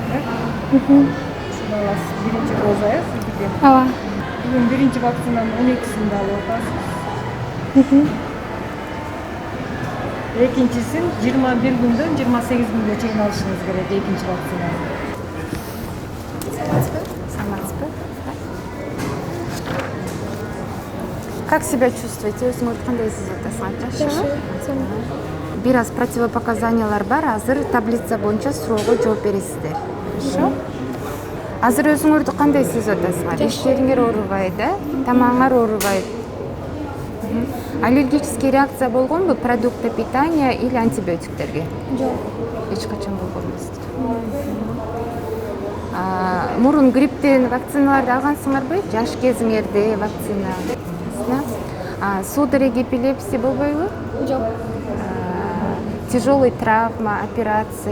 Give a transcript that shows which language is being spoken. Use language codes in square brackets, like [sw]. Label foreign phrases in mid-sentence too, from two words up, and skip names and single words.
[ky] Биринчи доза сизге. Ооба. Бүгүн биринчи вакцинанын 12-син алып атасыз. Экинчисин 21 күндөн 28 күнгө чейин алышыңыз керек, экинчи вакцинаны. Саламатсызбы? [ru] Как себя чувствуете? [ky] Өзүңөрдү кандай сезип атасыңар? Жакшыбы? Бир аз противопоказаниялар бар. Азыр таблица боюнча суроого жооп бересиздер. [ru] Хорошо? [ky] Азыр өзүңөрдү кандай сезип атасыңар? Иштериңер оорубайт, тамагыңар оорубайт. [ru] Аллергический реакция болгонбу продукты питания или антибиотиктерге? [ky] Жок. Эч качан болгон эмес. Мурун грипптен вакциналарды алгансыңарбы? Жаш кезиңерде вакцина. Судорог эпилепсия болбойбу? Жок. [ru] Тяжелый травма, операции.